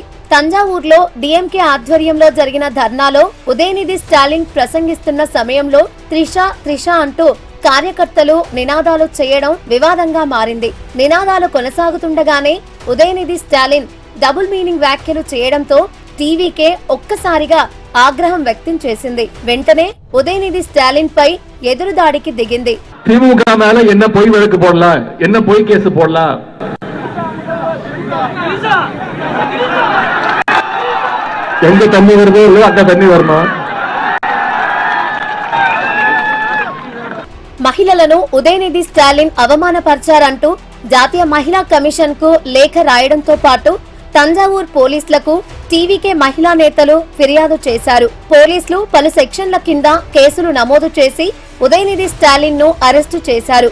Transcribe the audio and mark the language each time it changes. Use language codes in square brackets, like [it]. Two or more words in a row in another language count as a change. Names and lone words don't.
[te] తంజావూరులో డీఎంకే ఆధ్వర్యంలో జరిగిన ధర్నాలో ఉదయనిధి స్టాలిన్ ప్రసంగిస్తున్న సమయంలో త్రిష అంటూ కార్యకర్తలు నినాదాలు చేయడం వివాదంగా మారింది. నినాదాలు కొనసాగుతుండగానే ఉదయనిధి స్టాలిన్ [en] double meaning [te] వ్యాఖ్యలు చేయడంతో టీవీకే ఒక్కసారిగా ఆగ్రహం వ్యక్తం చేసింది. వెంటనే ఉదయనిధి స్టాలిన్ పై ఎదురుదాడికి దిగింది. [ta] திமுக மேல என்ன போய் வழக்கு போடலாம், என்ன போய் கேஸ் போடலாம், எங்க தண்ணி வருதோ அங்க தண்ணி வரணும். [te] మహిళలను ఉదయనిధి స్టాలిన్ అవమానపరిచారంటూ జాతీయ మహిళా కమిషన్ కు లేఖ రాయడంతో పాటు తంజావూర్ పోలీసులకు టీవీకే మహిళా నేతలు ఫిర్యాదు చేశారు. పోలీసులు పలు సెక్షన్ల కింద కేసులు నమోదు చేసి ఉదయనిధి స్టాలిన్ ను అరెస్టు చేశారు.